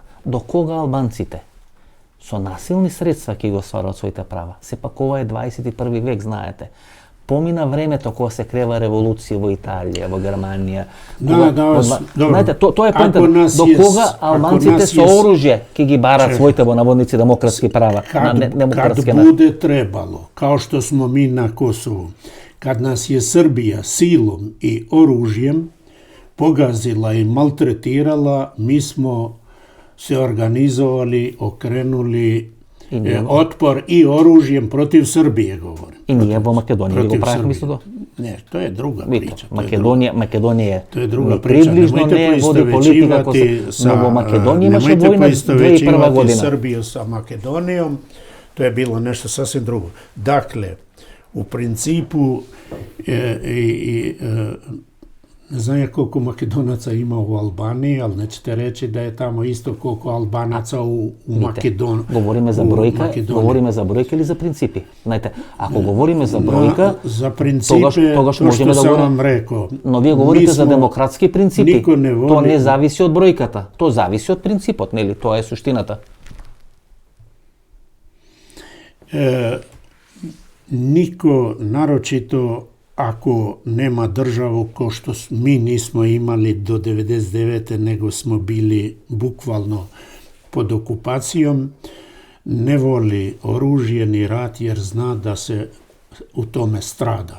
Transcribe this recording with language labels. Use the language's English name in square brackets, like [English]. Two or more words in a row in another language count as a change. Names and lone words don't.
[Macedonian] До кога албанците со насилни средства ќе ги остваруваат своите права? Сепак ова е 21 век, знаете. Помина времето кога се крeva револуција во Италија, во Германија. Знаете, тоа е поентата. До кога албанците со оружје ќе ги барат своите во наводници демократски права? [Serbian] Kad bude trebalo, kao što smo mi na Kosovu, kad nas je Srbija silom i oružjem pogazila i maltretirala, mi smo se organizovali, okrenuli otpor i oružjem protiv Srbije, govorim. [Macedonian] И ние во Македонија го правихме исто тоа. Не, тоа е друга прича. Македонија тоа е друга прича. Приближно не води политика но во Македонија имаше војна 2001 година. [Serbian] Srbiju sa Makedonijom, to je bilo nešto sasvim drugo. Dakle, u principu ne znam ja koliko Makedonaca ima u Albaniji, ali nećete reći da je tamo isto koliko Albanaca u Makedoniji. [Macedonian] Говориме за бројка или за принципи? Знаете, ако говориме за бројка, за принципи, тогаш можеме да говориме. Рекao, но вие говорите за демократски принципи. Не тоа не зависи од бројката, тоа зависи од принципот, нели? Тоа е суштината. [Serbian] Niko, naročito ako nema državu ko što mi nismo imali do 99. nego smo bili bukvalno pod okupacijom, ne voli oružje ni rat jer zna da se u tome strada.